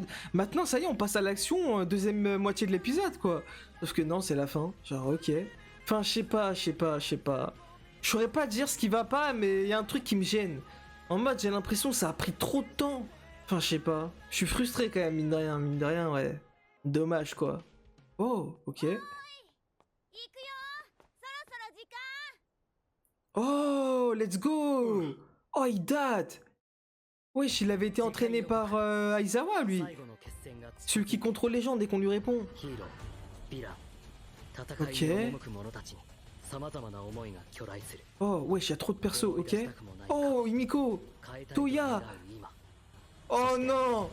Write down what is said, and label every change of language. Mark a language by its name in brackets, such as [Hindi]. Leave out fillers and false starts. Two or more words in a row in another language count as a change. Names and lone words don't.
[French] Maintenant, ça y est, on passe à l'action, deuxième moitié de l'épisode, quoi. Sauf que non, c'est la fin. Genre, ok. Enfin, je sais pas. Je saurais pas dire ce qui va pas, mais il y a un truc qui me gêne. En mode, j'ai l'impression que ça a pris trop de temps. Enfin, je sais pas. Je suis frustré, quand même, mine de rien, ouais. Dommage, quoi. Oh, ok. [Japanese] 行くよ。そろそろ時間。 [English] Oh, let's go. [French] Oh, il date. Wesh, il avait été entraîné par Aizawa, lui. Celui qui contrôle les gens dès qu'on lui répond. Ok. Oh, wesh, il y a trop de persos, ok. Oh, Himiko. Toya. Oh non.